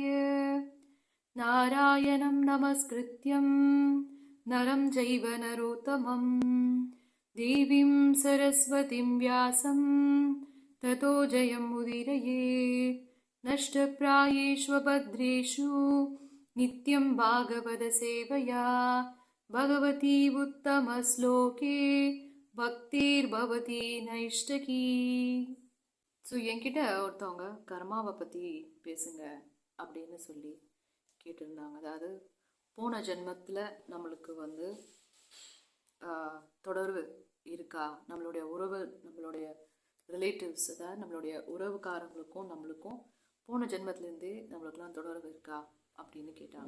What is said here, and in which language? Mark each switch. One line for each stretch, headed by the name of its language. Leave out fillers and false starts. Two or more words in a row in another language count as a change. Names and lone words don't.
Sanskrit: नारायणं नमस्कृत्यं नरं चैव नरोत्तमं देवीं सरस्वतीं व्यासं ततो जयमुदीरयेत्। नष्टप्रायेष्वभद्रेषु नित्यं भागवतसेवया भगवती उत्तमश्लोके भक्तिर्भवति नैष्ठिकी.
Tamil: ஸோ என்கிட்ட ஒருத்தவங்க கர்மாவை பற்றி பேசுங்க அப்படின்னு சொல்லி கேட்டிருந்தாங்க. அதாவது போன ஜென்மத்தில் நம்மளுக்கு தொடர்பு இருக்கா, நம்மளுடைய உறவு, நம்மளுடைய ரிலேட்டிவ்ஸ், அதாவது நம்மளுடைய உறவுக்காரங்களுக்கும் நம்மளுக்கும் போன ஜென்மத்திலேருந்தே நம்மளுக்கெல்லாம் தொடர்பு இருக்கா அப்படின்னு கேட்டாங்க.